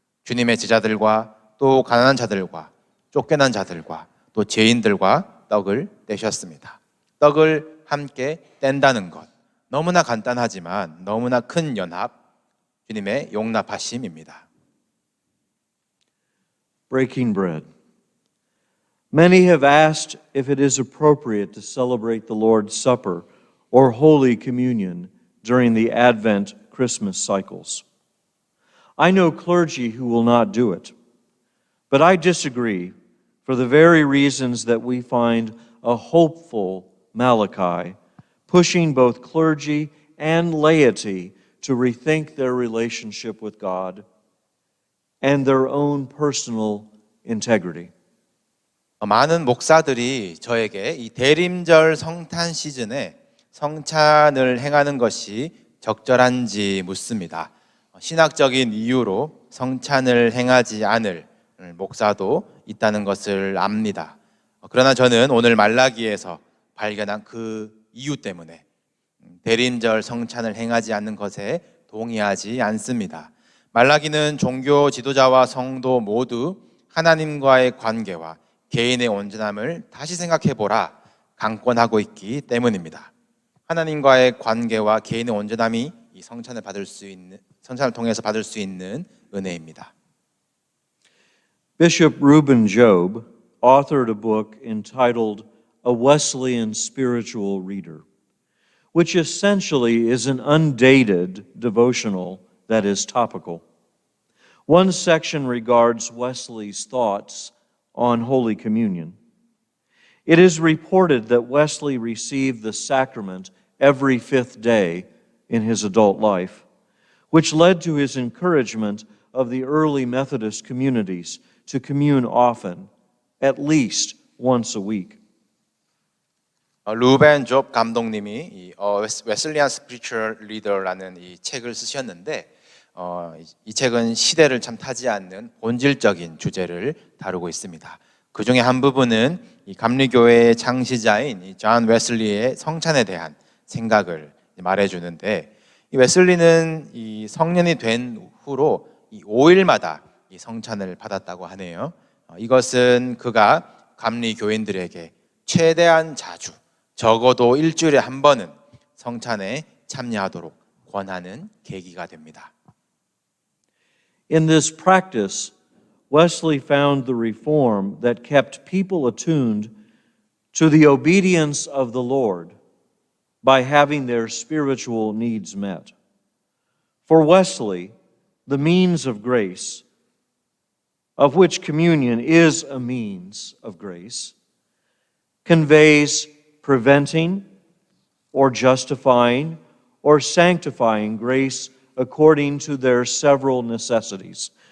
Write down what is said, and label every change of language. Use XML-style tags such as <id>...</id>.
<ko>주님의 제자들과 또 가난한 자들과 쫓겨난 자들과 또 죄인들과 떡을 떼셨습니다. 떡을 함께 뗀다는 것, 너무나 간단하지만 너무나 큰 연합, 주님의 용납하심입니다.</ko> <en>Breaking bread. Many have asked if it is appropriate to celebrate the Lord's Supper or Holy Communion during the Advent Christmas cycles. I know clergy who will not do it, but I disagree for the very reasons that we find a hopeful Malachi pushing both clergy and laity to rethink their relationship with God and their own personal integrity.</en> <ko>많은 목사들이 저에게 이 대림절 성탄 시즌에 성찬을 행하는 것이 적절한지 묻습니다. 신학적인 이유로 성찬을 행하지 않을 목사도 있다는 것을 압니다. 그러나 저는 오늘 말라기에서 발견한 그 이유 때문에 대림절 성찬을 행하지 않는 것에 동의하지 않습니다. 말라기는 종교 지도자와 성도 모두 하나님과의 관계와 개인의 온전함을 다시 생각해보라 강권하고 있기 때문입니다. 하나님과의 관계와 개인의 온전함이 이 성찬을 통해서 받을 수 있는 은혜입니다.</ko> <en>Bishop Reuben Job authored a book entitled A Wesleyan Spiritual Reader, which essentially is an undated devotional that is topical. One section regards Wesley's thoughts on Holy Communion. It is reported that Wesley received the sacrament every fifth day in his adult life, which led to his encouragement of the early Methodist communities to commune often, at least once a week.</en> <ko>루벤 존 감독님이 이 웨슬리안 스피리추얼 리더라는 이 책을 쓰셨는데 이 책은 시대를 참 타지 않는 본질적인 주제를 다루고 있습니다. 그 중에 한 부분은 이 감리교회의 창시자인 이 존 웨슬리의 성찬에 대한 생각을 말해주는데, 이 웨슬리는 이 성년이 된 후로 이 5일마다 이 성찬을 받았다고 하네요. 이것은 그가 감리교인들에게 최대한 자주, 적어도 일주일에 한 번은 성찬에 참여하도록 권하는 계기가 됩니다.</ko> <en>In this practice, Wesley found the reform that kept people attuned to the obedience of the Lord by having their spiritual needs met. For Wesley, the means of grace, of which communion is a means of grace, conveys preventing or justifying or sanctifying grace according to their several necessities.</en>